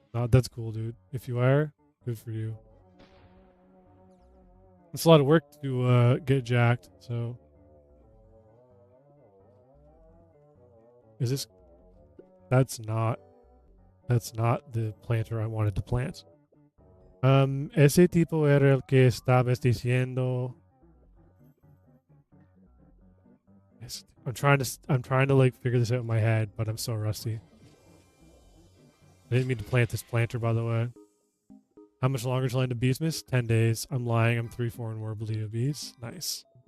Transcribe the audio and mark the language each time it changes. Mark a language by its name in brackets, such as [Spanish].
[English] That's cool, dude. If you are, good for you. It's a lot of work to get jacked, so. Is this... That's not the planter I wanted to plant. [Spanish] Ese tipo era el que estabas diciendo. [English] I'm trying to like figure this out in my head, but I'm so rusty. I didn't mean to plant this planter, by the way. How much longer till end of Beastmas? 10 days. I'm lying. I'm 3-4 in Warbleo Bees. Nice.